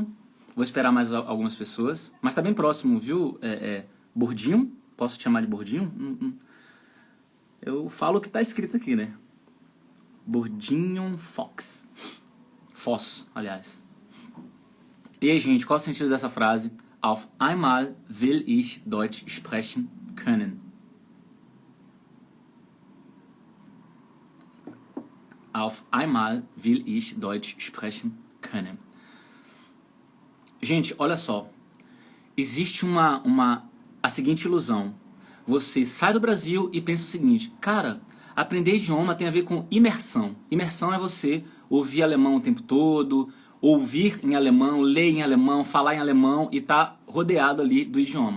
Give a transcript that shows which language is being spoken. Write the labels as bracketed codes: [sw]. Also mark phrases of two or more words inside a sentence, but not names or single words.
[pt] Vou esperar mais algumas pessoas. Mas tá bem próximo, viu? Bordinho? Posso te chamar de Bordinho? Eu falo o que tá escrito aqui, né? Bordinho Fox. Foss, aliás. E aí, gente, qual é o sentido dessa frase? [de] Auf einmal will ich Deutsch sprechen können. Auf einmal will ich Deutsch sprechen können. [pt] Gente, olha só. Existe a seguinte ilusão. Você sai do Brasil e pensa o seguinte: cara, aprender idioma tem a ver com imersão. Imersão é você ouvir alemão o tempo todo, ouvir em alemão, ler em alemão, falar em alemão e tá rodeado ali do idioma.